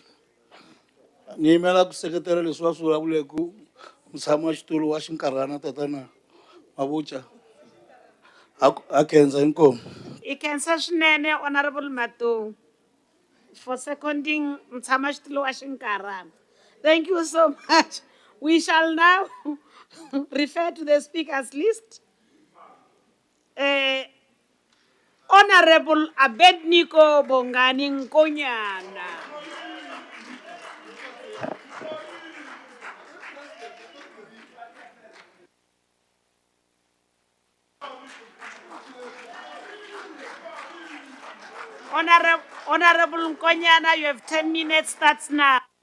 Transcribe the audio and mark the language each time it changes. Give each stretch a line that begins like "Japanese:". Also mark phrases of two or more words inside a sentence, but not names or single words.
Tsonga: Ni yimela ku seketela leswi va swi vulavuleku mutshami wa xitulu wa xinkarhana tatana Mabucha. Ha khensa inkomo. Ikensa swinene
English: Honorable Matou for seconding
Tsonga: mtshamaxitulu wa xinkarhana.
English: Thank you so much. We shall now refer to the speakers list. Honorable Abednego Bongani Nkonyana. Honorable Nkonyana, you have 10 minutes, starts now.